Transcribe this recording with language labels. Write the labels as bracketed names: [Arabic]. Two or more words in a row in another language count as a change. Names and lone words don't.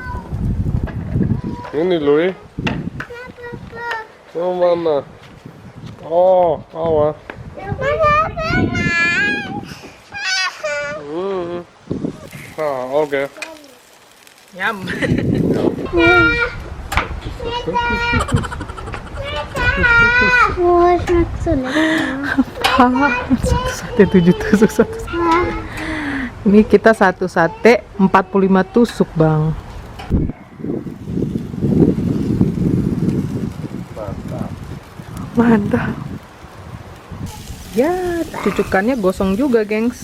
[Indonesian] Ini Louis. Oh mana? Oh, awas. Oke. Nyam. [Dutch] Oh, smaakt zo lekker. [Indonesian] 1 sate 7 tusuk, 1 sate. Ini kita 1 sate 45 tusuk bang. Mantap. Ya, cucukannya gosong juga, gengs.